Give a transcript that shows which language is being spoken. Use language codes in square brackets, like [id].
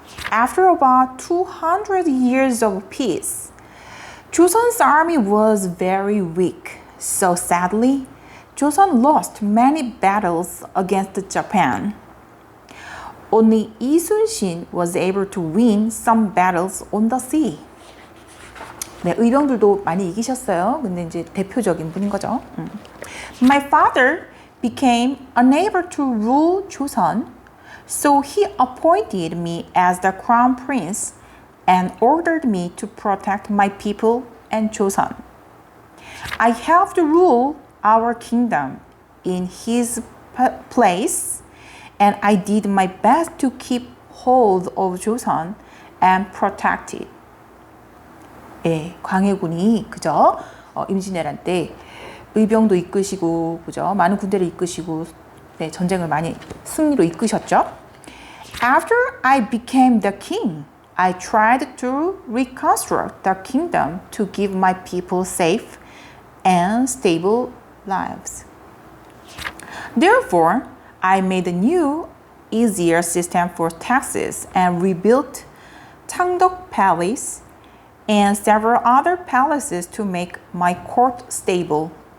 [en] After about 200 years of peace, Joseon's army was very weak, so sadly, Joseon lost many battles against Japan. Only Lee Sun-shin was able to win some battles on the sea. [ko] 네, 의병들도 많이 이기셨어요. 근데 이제 대표적인 분인 거죠. [en] My father became unable to rule Joseon, so he appointed me as the crown prince and ordered me to protect my people and Joseon. I helped rule our kingdom in his place, and I did my best to keep hold of Joseon and protect it. [ko] 예, 광해군이 그죠? 임진왜란 때 의병도 이끄시고 그죠? 많은 군대를 이끄시고 네, 전쟁을 많이 승리로 이끄셨죠. [en] After I became the king, I tried to reconstruct the kingdom to give my people safe and stable lives. Therefore, I made a new, easier system for taxes and rebuilt Changdeok Palace and several other palaces to make my court stable.